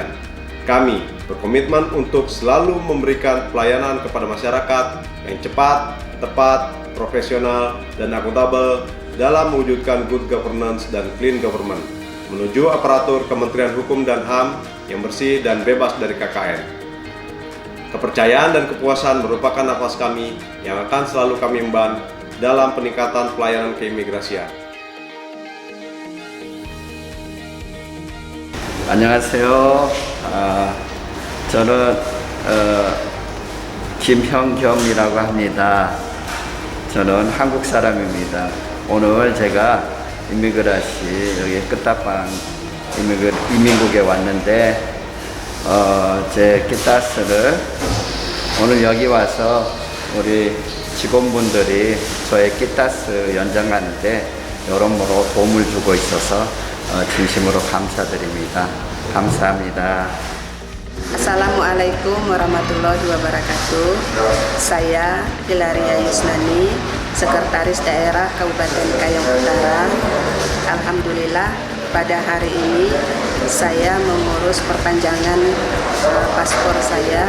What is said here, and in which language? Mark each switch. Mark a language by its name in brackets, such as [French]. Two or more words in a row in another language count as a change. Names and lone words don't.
[Indonesian] Kami berkomitmen untuk selalu memberikan pelayanan kepada masyarakat yang cepat, tepat, profesional, dan akuntabel dalam mewujudkan [English] good governance [Indonesian] dan [English] clean government [Indonesian] menuju aparatur Kementerian Hukum dan HAM yang bersih dan bebas dari KKN. Kepercayaan dan kepuasan merupakan nafas kami yang akan selalu kami emban dalam peningkatan pelayanan keimigrasian. [Korean] 안녕하세요. 저는 김형겸이라고 합니다. 저는 한국 사람입니다. 오늘 제가 이미그라시 여기 끝다방 이민국에 왔는데 제 키타스를 오늘 여기 와서 우리 직원분들이 저의 키타스 연장하는데 여러모로 도움을 주고 있어서 진심으로 감사드립니다. 감사합니다. [Arabic] السلام عليكم ورحمة الله وبركاته. [Indonesian] Saya Hilaria Yusnani, Sekretaris Daerah Kabupaten Kayong Utara. Alhamdulillah pada hari ini saya mengurus perpanjangan paspor saya.